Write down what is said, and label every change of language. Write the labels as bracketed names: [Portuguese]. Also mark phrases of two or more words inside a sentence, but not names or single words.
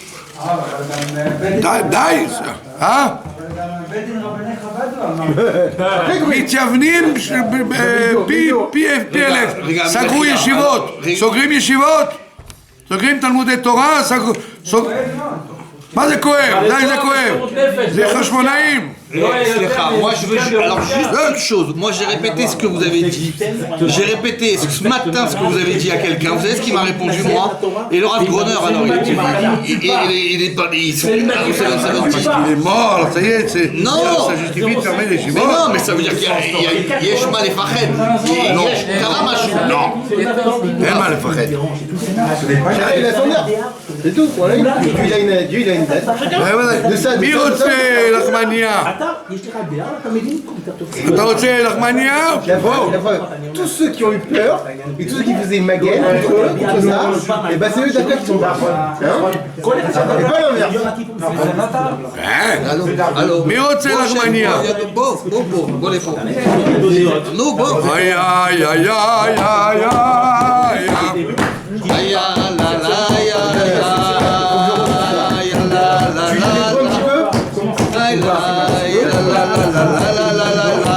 [Hebrew] די, מתייוונים פי אלף, סגרו ישיבות, סוגרים ישיבות, סוגרים תלמודי תורה, מה זה כואב? די, זה כואב. זה חשמונאים. [French] Moi je veux alors juste une chose. Moi j'ai répété ce que vous avez dit. J'ai répété ce matin ce que vous avez dit à quelqu'un. Vous savez ce qu'il m'a répondu moi? Et le Rav Groner alors il est pas il est mort, ça y est, c'est ça justifie de fermer les chivots. Mais non, mais ça veut dire qu'il y a Yesh mal et Fached. Non, Karamash. Non. [Hebrew] אין מה לפחד. [French] Il a son heure. C'est tout. Voilà, Dieu il a une date. [Hebrew] מי רוצה לחמניה? אתה רוצה לחמניה? [French] La preuve, tous ceux qui ont eu peur et tous ceux qui faisaient une magaine contre ça, et bah c'est eux d'après qui sont bas. Et pas l'inverse. Alors, [Hebrew] מי רוצה לחמניה? בוא לפה. נו, בוא. איי איי איי איי איי איי Aïe, la la, aïe, aïe, aïe, la la [French] Tu la. les prends un petit peu. Aïe, la la la la la la la la.